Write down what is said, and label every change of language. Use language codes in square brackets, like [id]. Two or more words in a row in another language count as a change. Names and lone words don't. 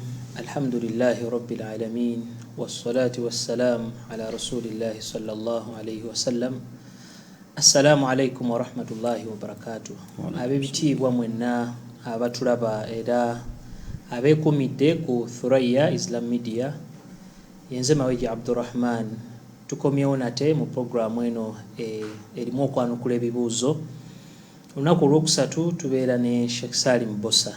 [ar] الحمد لله رب العالمين والصلاة والسلام على رسول الله صلى الله عليه وسلم. السلام عليكم ورحمة الله وبركاته. أبيبتي ومنا [lg] abatulaba era abekumidde ku Thurayya Islam Media yenze Mawejje AbduRahman tukomyewo nate mu programu eno erimu okwanukula ebibuuzo. Olunaku olwokusatu tubeera ne Sheikh Salim Bbosa.